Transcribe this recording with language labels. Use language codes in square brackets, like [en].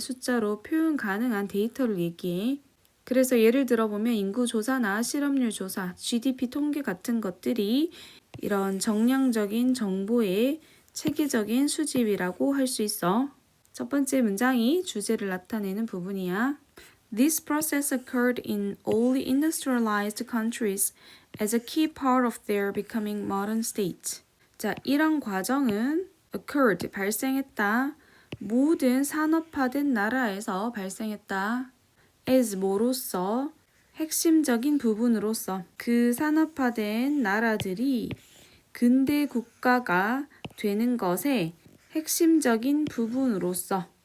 [ko] 숫자로 표현 가능한 데이터를 얘기해. 그래서 예를 들어보면 인구조사나 실업률 조사, GDP 통계 같은 것들이 이런 정량적인 정보의 체계적인 수집이라고 할 수 있어. 첫 번째 문장이 주제를 나타내는 부분이야. [en] This process occurred in all industrialized countries as a key part of their becoming modern state. [ko] 자, 이런 과정은 occurred, 발생했다. 모든 산업화된 나라에서 발생했다. as 뭐로서? 핵심적인 부분으로서. 그 산업화된 나라들이 근대 국가가 되는 것의 핵심적인 부분으로서.